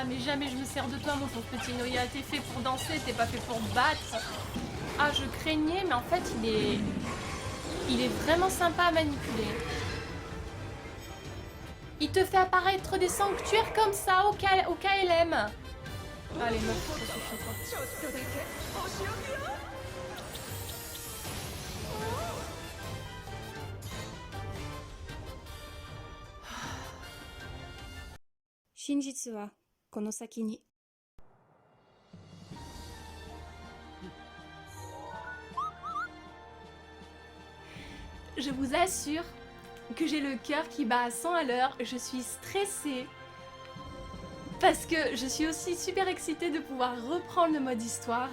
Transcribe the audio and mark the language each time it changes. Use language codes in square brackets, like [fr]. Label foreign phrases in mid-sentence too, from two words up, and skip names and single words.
[fr] Mais jamais je me sers de toi, mon pauvre petit Noya. T'es fait pour danser, t'es pas fait pour battre. Ah, je craignais, mais en fait, il est vraiment sympa à manipuler. Il te fait apparaître des sanctuaires comme ça au KLM. Allez, meuf, ça suffit quoi. [ja] 真実はこの先に [fr] Je vous assure que j'ai le cœur qui bat à 100 à l'heure. Je suis stressée. Parce que je suis aussi super excitée de pouvoir reprendre le mode histoire.